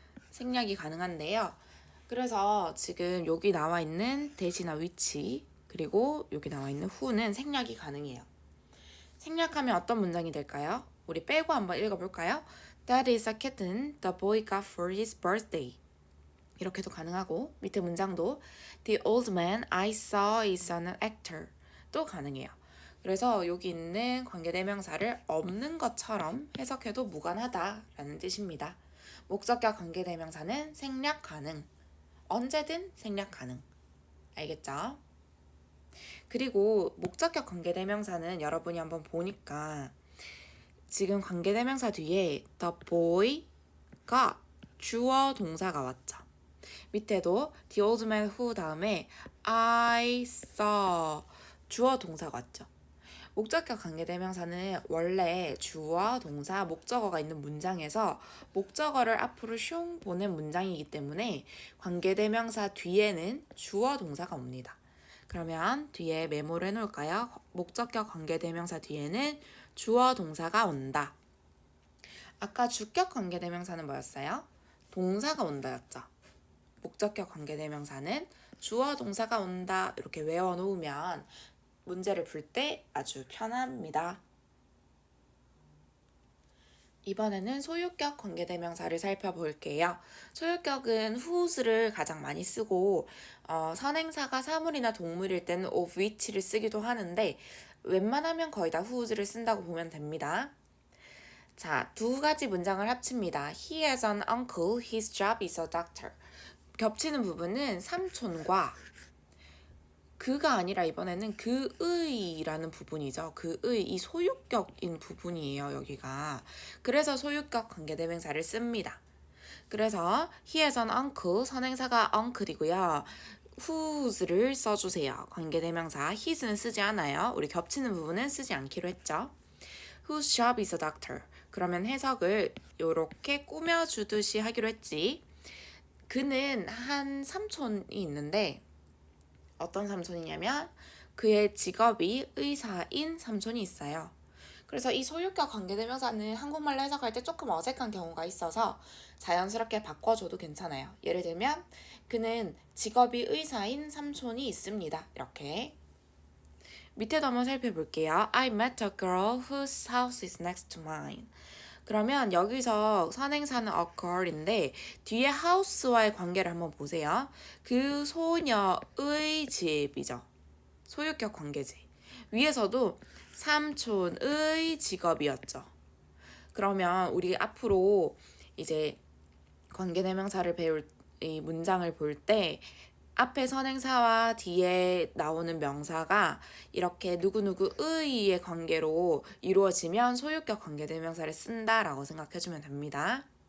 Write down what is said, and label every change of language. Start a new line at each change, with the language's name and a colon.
Korean: 생략이 가능한데요. 그래서 지금 여기 나와 있는 that이나 which 그리고 여기 나와 있는 who는 생략이 가능해요. 생략하면 어떤 문장이 될까요? 우리 빼고 한번 읽어볼까요?
English: That is a kitten the boy got for his birthday.
Korean: 이렇게도 가능하고 밑에 문장도
English: The old man I saw is an actor
Korean: 또 가능해요. 그래서 여기 있는 관계대명사를 없는 것처럼 해석해도 무관하다라는 뜻입니다. 목적격 관계대명사는 생략 가능. 언제든 생략 가능. 알겠죠? 그리고 목적격 관계대명사는 여러분이 한번 보니까 지금 관계대명사 뒤에 the boy가 주어 동사가 왔죠. 밑에도
English: the old man who
Korean: 다음에 I saw 주어 동사가 왔죠. 목적격 관계대명사는 원래 주어, 동사, 목적어가 있는 문장에서 목적어를 앞으로 슝 보낸 문장이기 때문에 관계대명사 뒤에는 주어, 동사가 옵니다. 그러면 뒤에 메모를 해놓을까요? 목적격 관계대명사 뒤에는 주어, 동사가 온다. 아까 주격 관계대명사는 뭐였어요? 동사가 온다였죠. 목적격 관계대명사는 주어, 동사가 온다 이렇게 외워놓으면 문제를 풀 때 아주 편합니다. 이번에는 소유격 관계대명사를 살펴볼게요. 소유격은 whose를 가장 많이 쓰고 선행사가 사물이나 동물일 때는 of which를 쓰기도 하는데 웬만하면 거의 다 whose를 쓴다고 보면 됩니다. 자, 두 가지 문장을 합칩니다.
English: He has an uncle, his job is a doctor.
Korean: 겹치는 부분은 삼촌과 그가 아니라 이번에는 그의라는 부분이죠. 그의 이 소유격인 부분이에요. 여기가. 그래서 소유격 관계대명사를 씁니다. 그래서
English: he has an uncle
Korean: 선행사가 uncle이고요. whose를 써주세요. 관계대명사 his는 쓰지 않아요. 우리 겹치는 부분은 쓰지 않기로 했죠.
English: Whose job is a doctor.
Korean: 그러면 해석을 이렇게 꾸며주듯이 하기로 했지. 그는 한 삼촌이 있는데 어떤 삼촌이냐면 그의 직업이 의사인 삼촌이 있어요. 그래서 이 소유격 관계대명사는 한국말로 해석할 때 조금 어색한 경우가 있어서 자연스럽게 바꿔줘도 괜찮아요. 예를 들면 그는 직업이 의사인 삼촌이 있습니다. 이렇게. 밑에도 한번 살펴볼게요.
English: I met a girl whose house is next to mine.
Korean: 그러면 여기서 선행사는 a girl인데 뒤에 house와의 관계를 한번 보세요. 그 소녀의 집이죠. 소유격 관계지. 위에서도 삼촌의 직업이었죠. 그러면 우리 앞으로 이제 관계대명사를 배울 이 문장을 볼 때 앞에 선행사와 뒤에 나오는 명사가 이렇게 누구누구의의 관계로 이루어지면 소유격 관계대명사를 쓴다라고 생각해주면 됩니다.